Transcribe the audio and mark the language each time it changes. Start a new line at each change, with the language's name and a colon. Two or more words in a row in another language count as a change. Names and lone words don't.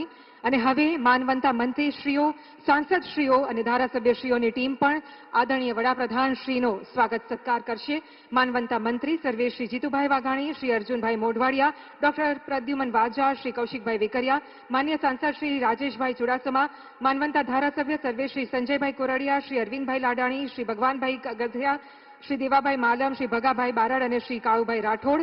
Gujarati: અને હવે માનવંતા મંત્રીશ્રીઓ, સાંસદશ્રીઓ અને ધારાસભ્યશ્રીઓની ટીમ પણ આદરણીય વડાપ્રધાન શ્રીનો સ્વાગત સત્કાર કરશે. માનવંતા મંત્રી સર્વે શ્રી જીતુભાઈ વાઘાણી, શ્રી અર્જુનભાઈ મોઢવાડિયા, ડોક્ટર પ્રદ્યુમન વાજા, શ્રી કૌશિકભાઈ વેકરિયા, માન્ય સાંસદ શ્રી રાજેશભાઈ ચુડાસમા, માનવંતા ધારાસભ્ય સર્વે શ્રી સંજયભાઈ કોરડિયા, શ્રી અરવિંદભાઈ લાડાણી, શ્રી ભગવાનભાઈ ગધેરા,
Hindi: श्री देवाभाई मालम, श्री भगाभाई बारड़ और श्री काळुभाई राठोड.